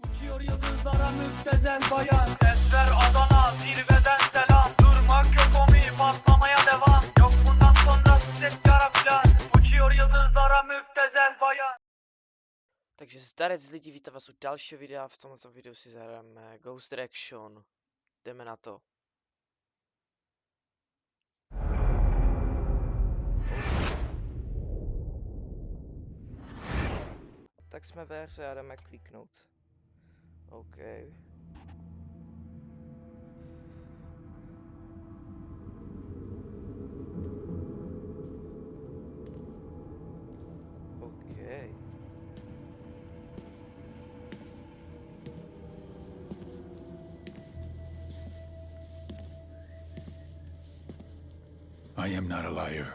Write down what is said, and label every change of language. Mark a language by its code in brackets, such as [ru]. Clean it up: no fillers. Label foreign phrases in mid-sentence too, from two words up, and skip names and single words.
[tr] Uçuyor yıldızlara müptezel bayan. Sesler Adana zirveden selam. Durmak yok omi patlamaya devam. Yok bundan sonra ses kara plan. Uçuyor yıldızlara müptezel bayan. [cs] Takže zdarec lidi, vítám vás u dalšího videa. V tomto videu si zahrajeme Ghost Recon. Jdeme na to. Tak jsme ve hře a jdeme kliknout. OK. OK. [en] I am not a liar.